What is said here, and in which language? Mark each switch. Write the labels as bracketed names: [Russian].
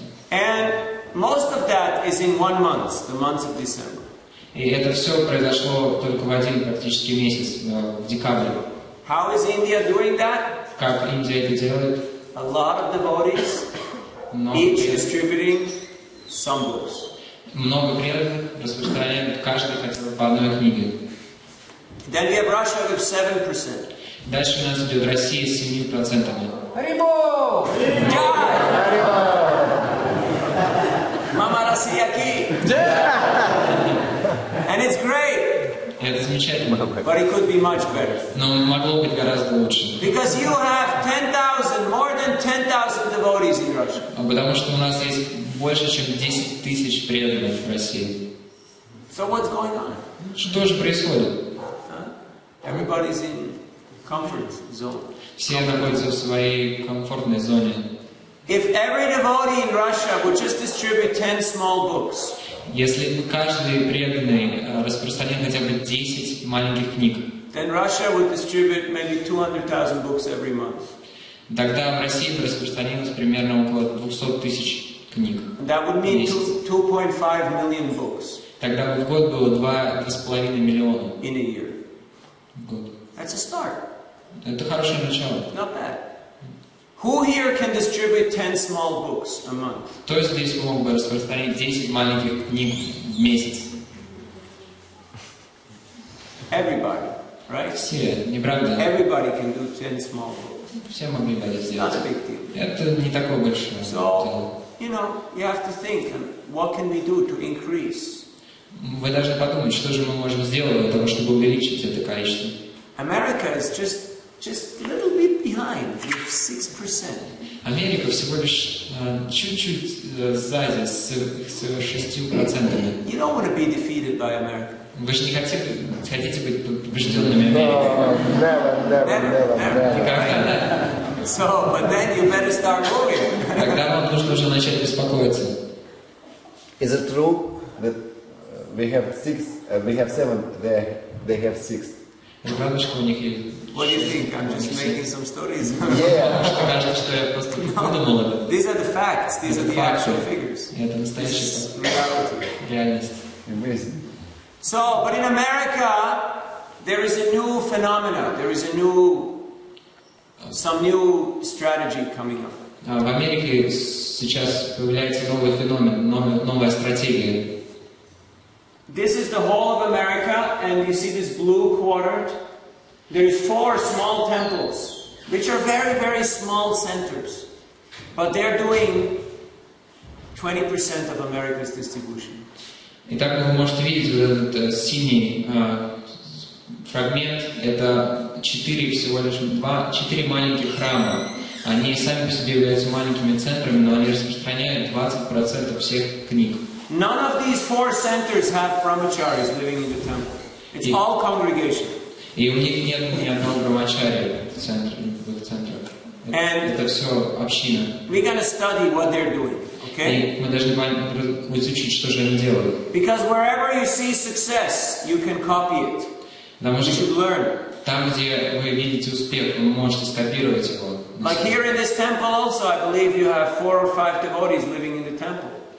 [English] And most of that is in 1 month, the month of December. [Russian] И это все произошло только в один практически месяц, в декабре. [English] How is India doing that? [Russian] Как Индия это делает? [English] A lot of devotees, each distributing some books. [Russian] Много преданных распространяют каждый хотя бы по одной книге. [English] Then we have Russia with 7%. [Russian] Дальше у нас идет Россия с 7%. Харибо! Mama Россия ки! [English] And it's great, [Russian] Это замечательно, [English] but it could be much better. [Russian] но могло быть гораздо лучше. [English] Because you have 10,000, more than 10,000 devotees in Russia. [Russian] Потому что у нас есть больше, чем 10 тысяч преданных в России. [English] So what's going on? [Russian] Что же происходит? [English] Everybody's in comfort zone. [Russian] Все находятся в своей комфортной зоне. [English] If every devotee in Russia would just distribute 10 small books, [Russian] Если каждый преданный распространит хотя бы 10 маленьких книг, [English] then Russia would distribute maybe 200,000 books every month. [Russian] тогда в России бы распространилось примерно около 200 тысяч книг. [English] That would mean 2.5 million books [Russian] Тогда бы в год было 2,5 миллиона [English] in a year. [Russian] в год. [English] That's a start. [Russian] Это хорошее начало. [English] Not bad. Who here can distribute 10 small books a month? [Russian] Кто здесь мог бы распространить 10 маленьких книг в месяц? [English] Everybody, right? [Russian] Все, не правда? [English] Everybody can do 10 small books. [Russian] Все могли бы это [English] It's [Russian] сделать. [English] not a big deal. [Russian] Это не такое большое дело. [English] So, you know, you have to think, what can we do to increase? [Russian] Вы должны подумать, что же мы можем сделать для того, чтобы увеличить это количество. [English] America is just a little bit behind with 6%. [Russian] Америка всего лишь чуть-чуть сзади с 6%. [English] You don't want to be defeated by America. [Russian] Вы же не хотите быть побежденными Америкой. [English] Never. [Russian] Никогда. [English] So, but then you better start moving. [Russian] Тогда вам нужно уже начать беспокоиться. [English] Is it true that we have 6, we have 7, they have 6? [Russian] Правда, что у них есть... [English] What do you think? I'm just making some stories. Yeah. [Russian] Что кажется, что я просто выдумал это. [English] These are the facts. These are the actual figures. [Russian] И это настоящая [English] This is reality. [Russian] реальность. [English] Amazing. So, but in America, there is a new phenomena. There is some new strategy coming up. [Russian] В Америке сейчас появляется новый феномен, новая стратегия. [English] This is the whole of America, and you see this blue quadrant. There's 4 small temples, which are very, very small centers, but they're doing 20% of America's distribution. [Russian] Итак, вы можете видеть вот этот синий фрагмент. Это 4 маленьких храма. Они сами по себе являются маленькими центрами, но они распространяют 20% всех книг. [English] None of these 4 centers have brahmacharis living in the temple. It's all congregation. [Russian] И у них нет ни одного брамачари в центрах. Это все община. [English] We're going to study what they're doing, okay? [Russian] И мы должны изучить, что же они делают. [English] Because wherever you see success, you can copy it. [Russian] Потому [English] You [Russian] что [English] should learn. [Russian] там, где вы видите успех, вы можете скопировать его. [English] Like here in this temple also, I believe you have 4 or 5 devotees living in the temple.